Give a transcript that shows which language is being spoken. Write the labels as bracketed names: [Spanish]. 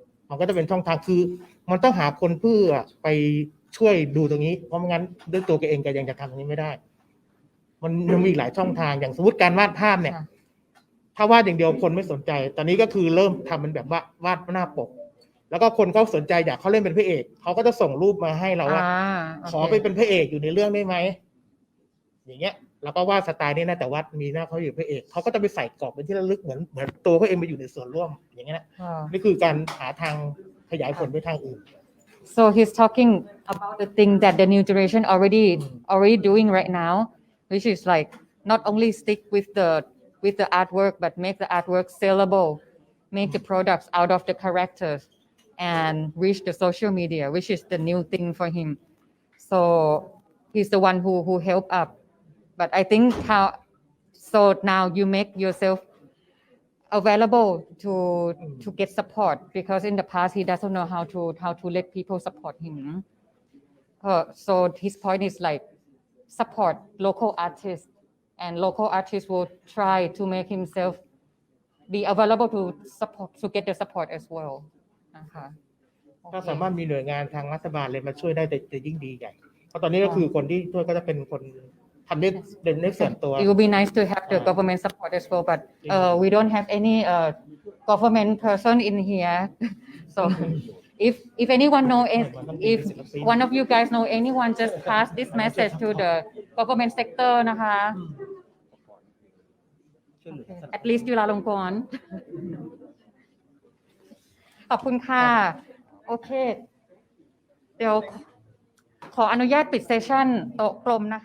[Thai] มันก็จะเป็นช่องทางคือมันต้องหาคนเพื่อไปช่วยดูตรงนี้เพราะไม่งั้นด้วยตัวแกเองแกยังจะทำตรงนี้ไม่ได้มันยังมีหลายช่องทางอย่างสมมติการวาดภาพเนี่ยถ้าวาดอย่างเดียวคนไม่สนใจตอนนี้ก็คือเริ่มทำเป็นแบบว่าวาดหน้าปกแล้วก็คนเขาสนใจอยากเขาเล่นเป็นพระเอกเขาก็จะส่งรูปมาให้เราว่าขอไปเป็นพระเอกอยู่ในเรื่องได้ไหม อย่างเงี้ยแล้วก็วาดสไตล์นี้นะแต่ว่ามีหน้าเขาอยู่พระเอกเขาก็จะไปใส่กรอบเป็นที่ระลึกเหมือนตัวเขาเองไปอยู่ในส่วนร่วมอย่างเงี้ยนะนี่คือการหาทางขยายผลไปทางอื่น [English] So he's talking about the thing that the new generation already doing right now, which is like not only stick with the artwork, but make the artwork sellable, make the products out of the characters, and reach the social media, which is the new thing for him. So he's the one who help up. But I think so now you make yourself available to get support because in the past he doesn't know how to let people support him. So his point is like support local artists, and local artists will try to make himself be available to get the support as well. [Thai] นะคะ ถ้าสามารถมีหน่วยงานทางรัฐบาลเลยมาช่วยได้จะยิ่งดีใหญ่เพราะตอนนี้ก็คือคนที่ช่วยก็จะเป็นคนทำได้ส่วนตัว [English] It would be nice to have the government support as well, but we don't have any government person in here. So if anyone know if one of you guys know anyone, just pass this message to the government sector นะคะ At least จุฬาลงกรณ์ [Thai] ขอบคุณค่ะโอเคเดี๋ยวขออนุญาตปิดเซสชั่นโต๊ะกลมนะคะ